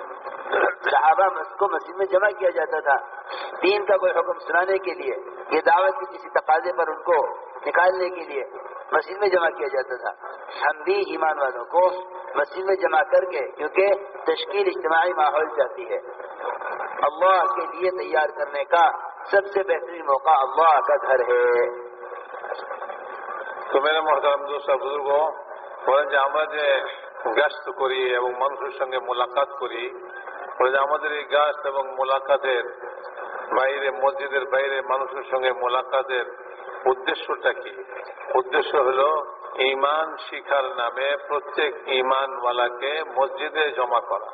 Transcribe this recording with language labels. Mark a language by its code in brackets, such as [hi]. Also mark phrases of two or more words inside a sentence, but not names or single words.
[ur] صحابہ کو مسجد میں جمع کیا جاتا تھا دین کا کوئی حکم سنانے کے لیے، یہ دعوت کی کسی تقاضے پر ان کو نکالنے کے لیے مسجد میں جمع کیا جاتا تھا. ہم بھی ایمان والوں کو مسجد میں جمع کر کے، کیونکہ تشکیل اجتماعی ماحول چاہتی ہے. اللہ کے لیے تیار کرنے کا سب سے بہترین موقع اللہ کا گھر ہے. تو میرے محترم دوست بزرگو, [bn] বলেন যে আমরা যে গাস্ত করি এবং মানুষের সঙ্গে মোলাকাত করি, বলে যে আমাদের এই গাস্ত এবং মোলাকাতের বাইরে, মসজিদের বাইরে মানুষের সঙ্গে মোলাকাতের উদ্দেশ্যটা কি? উদ্দেশ্য হলো ঈমান শিখার নামে প্রত্যেক ঈমানওয়ালাকে মসজিদে জমা করা.